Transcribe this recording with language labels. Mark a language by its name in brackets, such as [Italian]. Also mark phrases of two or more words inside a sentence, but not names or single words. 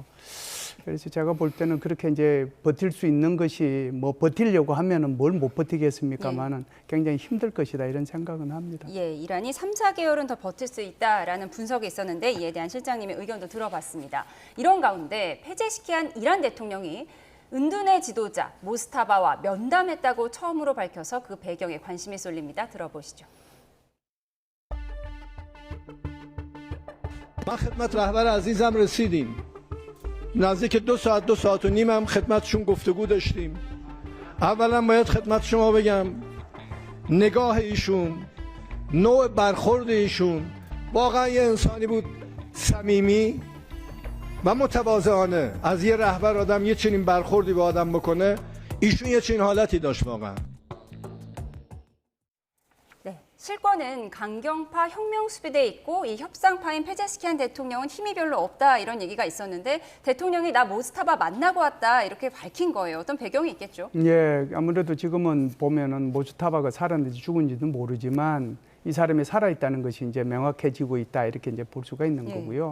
[Korean] 그래서 제가 볼 때는 그렇게 이제 버틸 수 있는 것이 뭐 버틸려고 하면은 뭘 못 버티겠습니까만은 굉장히 힘들 것이다 이런 생각은 합니다. 예, 이란이 3, 4개월은 더 버틸 수 있다라는 분석이 있었는데 이에 대한 실장님의 의견도 들어봤습니다. 이런 가운데 페제시키안 이란 대통령이 은둔의 지도자 모스타바와 면담했다고 처음으로 밝혀서 그 배경에 관심이 쏠립니다. 들어보시죠. [Persian] ما خدمت رهبر عزیزم رسیدیم. نزدیک 2 ساعت و نیم هم خدمتشون گفتگو داشتیم. اولا باید خدمت شما بگم نگاه ایشون، نوع برخورد ایشون واقعا یه انسانی بود صمیمی و متواضعانه. از یه رهبر آدم یه چنین برخوردی به آدم بکنه، ایشون یه چنین حالتی داشت واقعا. [Korean] 실권은 강경파 혁명수비대에 있고 이 협상파인 페제시키안 대통령은 힘이 별로 없다 이런 얘기가 있었는데 대통령이 나 모스타바 만나고 왔다 이렇게 밝힌 거예요. 어떤 배경이 있겠죠? 예, 아무래도 지금은 보면은 모스타바가 살았는지 죽은지는 모르지만 이 사람이 살아있다는 것이 이제 명확해지고 있다 이렇게 이제 볼 수가 있는 거고요.